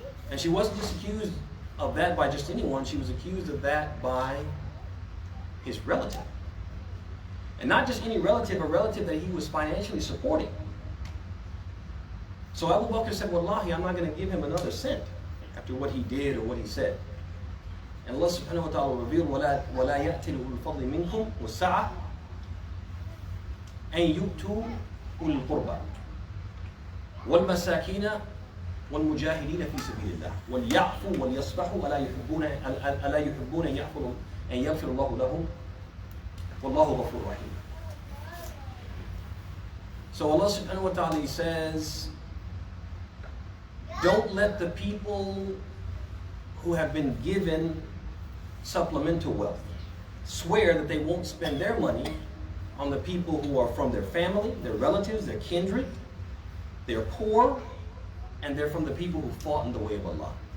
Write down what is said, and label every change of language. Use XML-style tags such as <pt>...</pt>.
<en>And she wasn't just accused of that by just anyone, she was accused of that by his relative. And not just any relative, a relative that he was financially supporting. So Abu Bakr said, Wallahi, I'm not going to give him another cent after what he did or what he said. And Allah subhanahu wa ta'ala revealed,</en> <ar>وَلَا يَأْتِلُ الْفَضْلِ مِنْكُمْ وَالسَّعَةِ أَنْ يُؤْتُوا أُولِي الْقُرْبَى وَالْمَسَاكِينَ وَالْمُجَاهِدِينَ فِي سَبِيلِ اللَّهِ وَلْيَعْفُوا وَلْيَصْفَحُوا أَلَا يُحِبُّونَ أَنْ يَغْفِرَ اللَّهُ لَهُمْ وَاللَّهُ غَفُورٌ رَحِيمٌ.</ar> <en>So Allah subhanahu wa ta'ala says, don't let the people who have been given supplemental wealth swear that they won't spend their money on the people who are from their family, their relatives, their kindred, they're poor, and they're from the people who fought in the way of Allah.</en>